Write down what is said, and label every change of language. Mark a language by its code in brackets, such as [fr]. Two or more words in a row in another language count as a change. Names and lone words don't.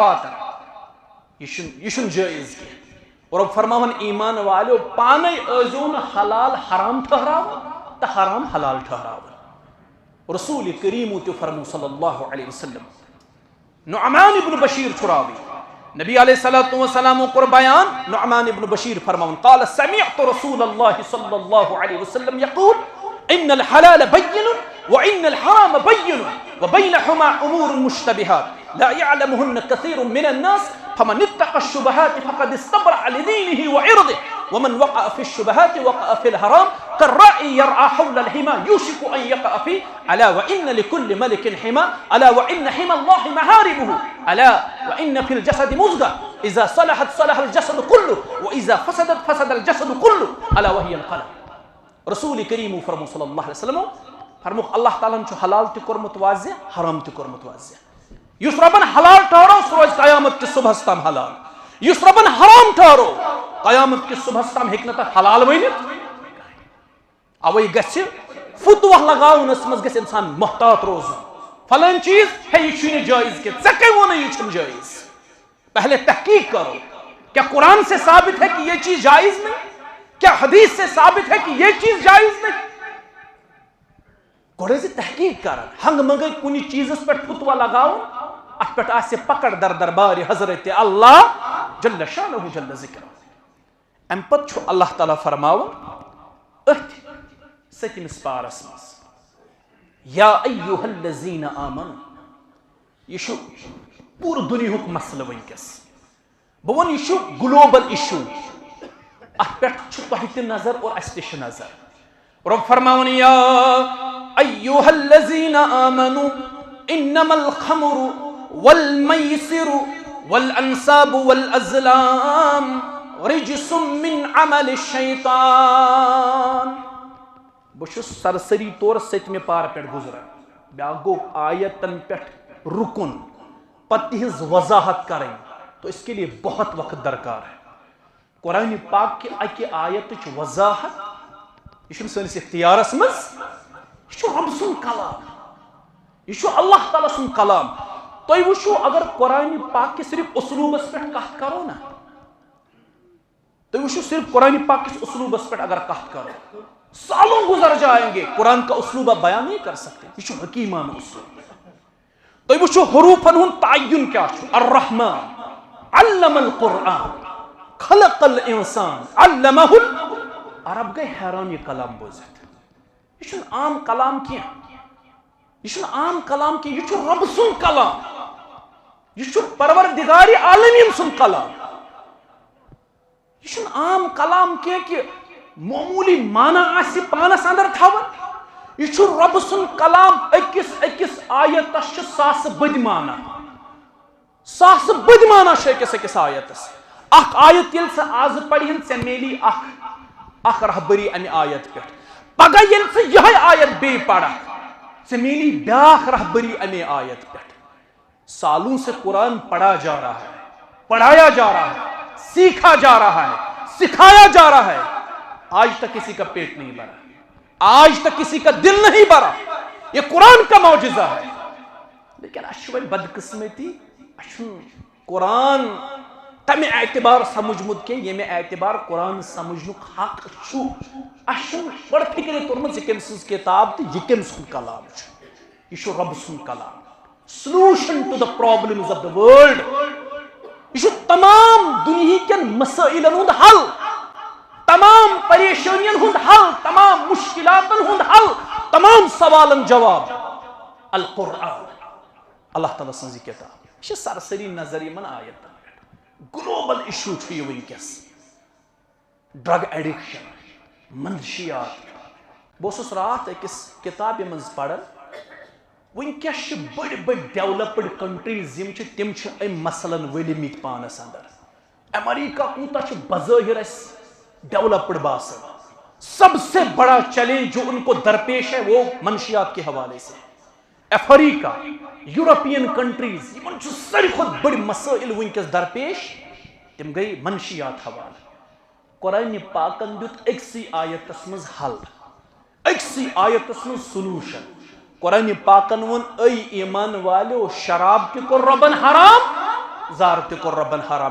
[ks] واتان یہِ چھُنہٕ جٲیز کینٛہہ رۄب فرماوان ایمان والیو پانے ٲسۍزیو نہٕ حلال حرام ٹھہراوان تہٕ حرام حلال ٹھہراوان رسول کریٖمو تہِ فرمو [ar] صلی اللہ علیہ وسلم [ks] نعمان ابن بشیر چھُ راوی نبی [ar] علیہ الصلوۃ والسلام [ks] کوٚر بیان نعمان ابن بشیر فرماوان [ar] قال سمعت رسول اللہ صلی اللہ علیہ وسلم یقول ان الحلال بین وان الحرام بین وبینهما امور مشتبهات لا يعلمهن كثير من الناس فمن اتقى الشبهات فقد استبرأ لدينه وعرضه ومن وقع في الشبهات وقع في الحرام كالراعي يرعى حول الحمى يوشك ان يقع فيه الا وان لكل ملك حمى الا وان حمى الله محارمه الا وان في الجسد مضغة اذا صلحت صلح الجسد كله واذا فسدت فسد الجسد كله الا وهي القلب رسول کریم [ks] فرمو [ar] صلی اللہ علیہ وسلم [ks] فرموک اللہ تعالیٰ چھُ حلال تہِ کوٚرمُت واضح حرام تہِ کوٚرمُت واضح یُس رۄبن حلال ٹھہرو سُہ روزِ قیامت کِس صبحس تام حلال یُس رۄبن حرام ٹھہرو قیامت کِس صبحس تام ہیٚکہِ نہٕ تتھ حلال ؤنِتھ اوے گژھِ فتوہ لگاونس منٛز گژھِ انسان محتاط روزُن فلٲنۍ چیٖز ہے یہِ چھُے نہٕ جٲیز کینٛہہ ژےٚ کٔمۍ ووٚنُے یہِ چھُنہٕ جٲیز [ur] پہلے تحقیق کرو کیا قرآن سے ثابت ہے کہ یہ چیز جائز نہیں [ks] کیا حدیث سے ثابت ہے کہ یہ چیز جائز نہیں گۄڈٕ ٲسۍ تحقیق کران ہنگہٕ منگے کُنہِ چیٖزس پٮ۪ٹھ فتوہ لگاوُن اتھ پٮ۪ٹھ آسہِ پکڑ در دربارِ حضرت اللہ [ar] جل شانہ جل ذکر [ks] امہِ پتہٕ چھُ اللہ تعالیٰ فرماوان أتھۍ 7مِس پارس منٛز [ar] یا ایُّہا الذین آمنوا [ks] یہِ چھُ پوٗرٕ دُنیہُک مسلہٕ وٕنکیٚس بہٕ وَنہٕ یہِ چھُ [en] global issue [ks] اتھ پٮ۪ٹھ چھُ تۄہہِ تہِ نظر اور اسہِ تہِ چھِ نظر رب فرماون [ar] یا ایھا الذین آمنوا انما الخمر والمیسر والانصاب والازلام رجس من عمل الشیطان. [ks] بہٕ سرسری طور ستمہِ پارٕ پٮ۪ٹھ گُزران. بیٛاکھ گوٚو آیتن پٮ۪ٹھ رکن پتہ تہنٛز وضاحت [ur] کریں تو اس کے لیے بہت وقت درکار ہے. [ks] قرآن پاک کی اکہ آیتچ وضاحت یہ سٲنِس اختیارس منٛز، یہ رب سُنٛد کلام، یہ اللہ تعالیٰ سُنٛد کلام. تُہۍ وٕچھِو اگر قرآن پاک کے صرف اسلوبس پٮ۪ٹھ کتھ کرو نا، تُہۍ وٕچھِو صرف قرآن پاک کس اسلوبس پٮ۪ٹھ اگر کتھ کرو، [ur] سالوں گزر جائیں گے قرآن کا اسلوب آپ بیان نہیں کر سکتے. [ks] یہ حکیمانہ اسلوب. تُہۍ وٕچھِو حروفن ہُنٛد تعین کیا چھُ. [ar] الرحمن علم القرآن خلق الانسان علمہ [ks] عرب گئی حیران یہ کلام بوزتھ. یہ عام کلام کینٛہہ، یہ عام کلام کینٛہہ، یہ رب سُنٛد کلام، یہ پروردگار عالمین سُنٛد کلام. یہ عام کلام کینٛہہ کہ معمولی معنی آسہِ پانس اندر تھاون. یہ رب سُنٛد کلام. أکِس آیتس چھُ ساسہٕ بٔدۍ معنی، ساسہٕ بٔدۍ معنی چھُ أکِس آیتس. اکھ آیت ییٚلہِ ژٕ آز پرِہن ژےٚ میلی اکھ رہبری امہِ آیت پٮ۪ٹھ. پگہہ ییٚلہِ ژٕ یِہے آیت بیٚیہِ پرکھ ژےٚ میلی بیاکھ رہبری امے آیت پٮ۪ٹھ. [ur] سالوں سے قرآن پڑھا جا رہا ہے، پڑھایا جا رہا ہے، سیکھا جا رہا ہے، سکھایا جا رہا ہے. آج تک کسی کا پیٹ نہیں بھرا، آج تک کسی کا دل نہیں بھرا. یہ قرآن کا معجزہ ہے. لیکن [ks] اشوائے بدقسمتی قرآن تمہ اعتبار سمجھمت کی یمہ اعتبار قرآن سمجھنک حق چھو. اشن بڑ فکر تورمت یہ کم سز کتاب تو یہ کم سن کلام چھو. یہ رب سن کلام. [en] solution to the problems of the world. [ks] یہ تمام دنیا کن مسائلن ہند حل، تمام پریشانین ہند حل، تمام مشکلاتن ہند حل، تمام سوالن جواب. القرآن اللہ تعالیٰ سن کتاب. یہ سرسری نظر من آیت. [en] global issue [ks] چھُ یہ ونکس. [en] drug addiction, منشیات. [ks] بہٕ اوسُس راتھ أکِس کتابہِ منٛز پران. ونکس چھِ بٔڑۍ بٔڑۍ [en] developed countries [ks] یِم چھِ تِم چھِ أمۍ مسلن ؤلمٕتۍ پانس اندر. امریکہ کوٗتاہ چھُ بظٲہر اسہِ ڈیولپڈ باسان. [ur] سب سے بڑا چیلنج جو ان کو درپیش ہے وہ منشیات کے حوالے سے. [ks] افریقہ، [en] European countries [ks] یمن چھُ ساروی کھۄتہٕ بٔڑۍ مسائل ونکس درپیش، تم گئی منشیات حوالہ. قرآن پاکن دیت أکسی آیتس منٛز حل، أکسی آیتس منٛز سلوشن. قرآن پاکن ون اے ایمان والو شراب تہ کوٚر رۄبن حرام، زار تہ کوٚر رۄبن حرام.